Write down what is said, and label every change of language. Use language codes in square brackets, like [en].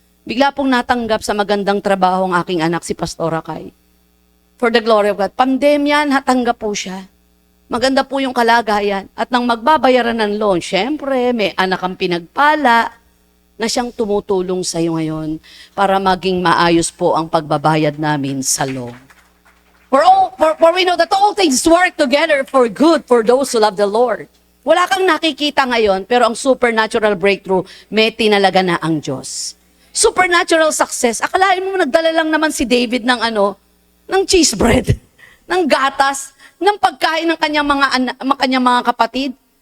[tl] Bigla pong natanggap sa magandang trabaho ang aking anak, si Pastora Kai. [en] For the glory of God. [tl] Pandemya, natanggap po siya. Maganda po yung kalagayan. At nang magbabayaran ng loan, syempre, may anak ang pinagpala na siyang tumutulong sa iyo ngayon para maging maayos po ang pagbabayad namin sa loan. [en] For we know that all things work together for good for those who love the Lord. [tl] Wala kang nakikita ngayon, pero ang supernatural breakthrough, may tinalaga na ang Diyos. Supernatural success. Akalain mo nagdala lang naman si David ng cheese bread, ng gatas, ng pagkain ng kanyang mga kapatid.